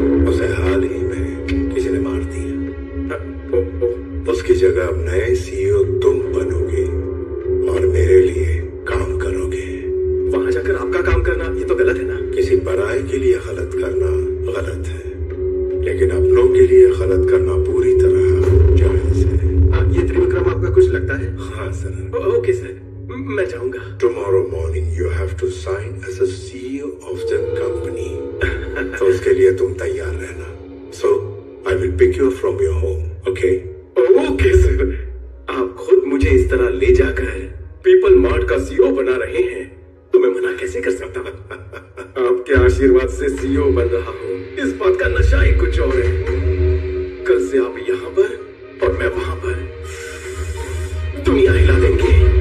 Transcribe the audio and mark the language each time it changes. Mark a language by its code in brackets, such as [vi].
[hi] उसे हाल ही में किसी ने मार दिया। उसकी जगह अब नए सीईओ तुम बनोगे और मेरे लिए काम करोगे। वहां जाकर आपका काम करना ये तो गलत है ना? किसी पराये के लिए गलत करना गलत है, लेकिन अपनों के लिए गलत करना पूरी तरह जायज है। ये त्रिविक्रम आपका कुछ लगता है? हाँ सर। ओके सर, मैं जाऊंगा। [en] Tomorrow morning you have to sign as a CEO of the company. [hi] तो उसके लिए तुम तैयार रहना। [en] So I will pick you up from your home, okay? [hi] Okay sir. आप खुद मुझे इस तरह ले जाकर पीपल मार्ट का सीईओ बना रहे हैं तो मैं मना कैसे कर सकता हूँ? आपके आशीर्वाद से सीईओ बन रहा हूँ, इस बात का नशा ही कुछ और है। कल से आप यहाँ पर और मैं वहां पर दुनिया हिला देंगे।